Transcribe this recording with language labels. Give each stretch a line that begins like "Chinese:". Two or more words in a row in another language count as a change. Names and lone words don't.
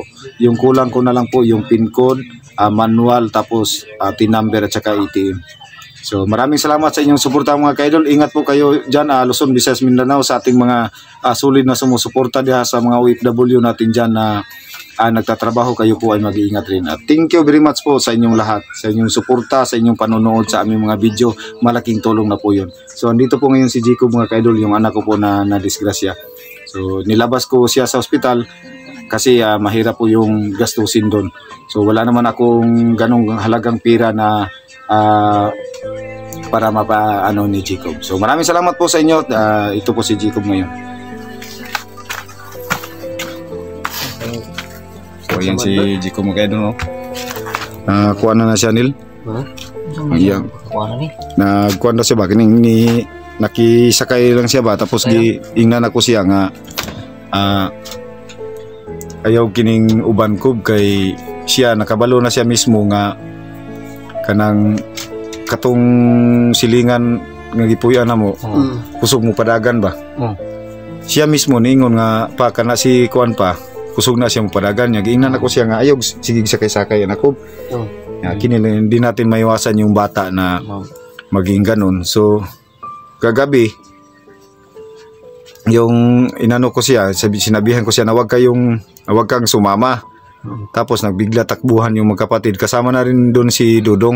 Filipino: Yung kulang ko na lang po yung PIN code, manual, tapos TIN number at saka ATM. So maraming salamat sa inyong suporta mga kaidol. Ingat po kayo dyan, Luzon, Visayas, Mindanao, sa ating mga solid na sumusuporta diha sa mga OFW natin dyan na nagtatrabaho. Kayo po ay mag-iingat rin.
English: Thank you very much
Filipino: po sa inyong lahat, sa inyong suporta, sa inyong panonood sa aming mga video. Malaking tulong na po yun. So andito po ngayon si Jacob mga kaidol, yung anak ko po na disgrasya. So nilabas ko siya sa ospital kasi mahirap po yung gastusin doon. So wala naman akong ganong halagang pera na para mapaano ni Jacob. So maraming salamat po sa inyo. Ito po si Jacob ngayon. So yan si Jacob mga idol, no? Kuha na siya, Nil. Ayan.
Cebuano: Nagkuha na siya ba? Kining nakisakay lang siya ba, tapos giingnan ako siya nga ayaw kining uban ko kay siya nakabalo na siya mismo nga kanang katong silingan nga gipuy-an mo kusog mo padagan ba. Siya mismo niingon nga pa kana si kuan pa kusog na siya mo padagan niya, giingnan ako siya nga ayaw sige sakay-sakay ako.
Filipino: Kini hindi natin maiwasan yung bata na maging ganun. So kagabi yung inano ko siya, sinabihan ko siya na wag kang sumama. Tapos nagbigla takbuhan yung magkapatid, kasama na rin doon si Dudong.